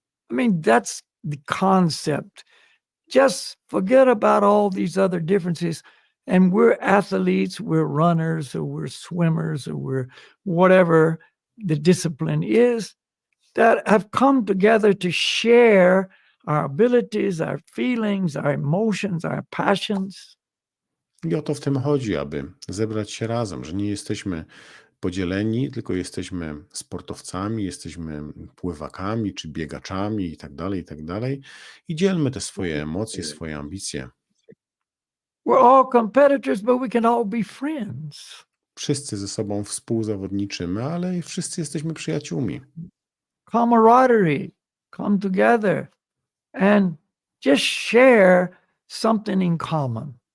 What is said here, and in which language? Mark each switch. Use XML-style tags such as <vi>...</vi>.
<en>I mean, that's the concept. Just forget about all these other differences. And we're athletes, we're runners, or we're swimmers, or we're whatever the discipline is, that have come together to share our abilities, our feelings, our emotions, our passions.</en> <pl>I o to w tym chodzi, aby zebrać się razem, że nie jesteśmy podzieleni, tylko jesteśmy sportowcami, jesteśmy pływakami czy biegaczami i tak dalej. I dzielmy te swoje emocje, swoje ambicje.</pl> <en>We're all competitors, but we can all be friends.</en> <pl>Wszyscy ze sobą współzawodniczymy, ale wszyscy jesteśmy przyjaciółmi.</pl> <en>Camaraderie, come together and just share something in common.</en>